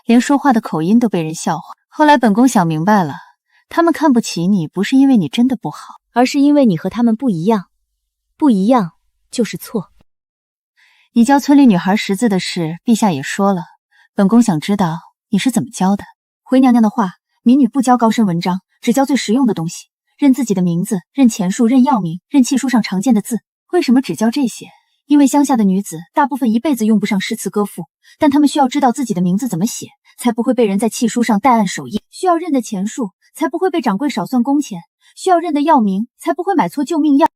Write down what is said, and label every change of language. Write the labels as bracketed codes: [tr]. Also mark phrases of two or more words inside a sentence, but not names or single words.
[zh] 連說話的口音都被人笑話。後來本宮想明白了，他们看不起你，不是因為你真的不好，而是因為你和他們不一樣，不一樣就是錯。你教村裡女孩識字的事，陛下也說了，本宮想知道你是怎麼教的。回娘娘的話，民女不教高深文章，只教最實用的東西，認自己的名字，認錢數，認藥名，認契書上常見的字。為什麼只教這些？因為鄉下的女子大部分一輩子用不上詩詞歌賦，但她們需要知道自己的名字怎麼寫，才不會被人在契書上代按手印；需要認的錢數，才不會被掌櫃少算工錢；需要認的藥名，才不會買錯救命藥。